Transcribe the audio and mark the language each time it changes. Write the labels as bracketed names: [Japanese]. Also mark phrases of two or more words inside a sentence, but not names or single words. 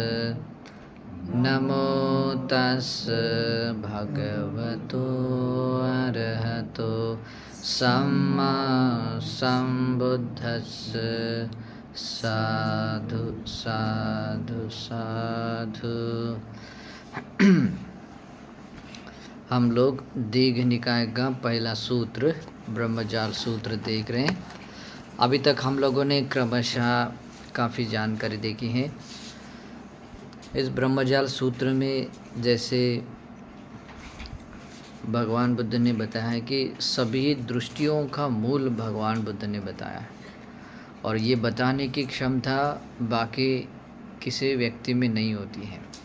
[Pali] नमो तस्स भगवतो अरहतो सम्मा सम्बुद्धस्स। [Hindi] साधु साधु साधु। हम लोग दीघ निकाय का पहला सूत्र ब्रह्मजाल सूत्र देख रहे हैं। अभी तक हम लोगों ने क्रमशः काफ़ी जानकारी देखी है। इस ब्रह्मजाल सूत्र में जैसे भगवान बुद्ध ने बताया है कि सभी दृष्टियों का मूल भगवान बुद्ध ने बताया है, और ये बताने की क्षमता बाकी किसी व्यक्ति में नहीं होती है।